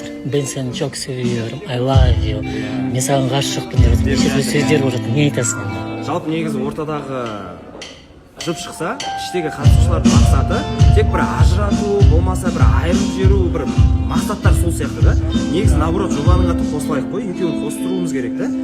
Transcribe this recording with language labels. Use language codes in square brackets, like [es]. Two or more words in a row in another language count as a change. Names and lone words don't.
[kk] Мен сені [tr] çok seviyorum. [en] I love you. [kk] Мен саған ғашықпын деп неше сөздер болып жатыр. Не айтасың онда? Жалпы негізі ортадағы жып шықса, іштегі қатысушылардың мақсаты тек бір ажырату, болмаса бір айырып жіберу, бір мақсаттар сол сияқты да. Негізі наоборот жобаның атын қосылайық қой, екеуін қостыруымыз керек та.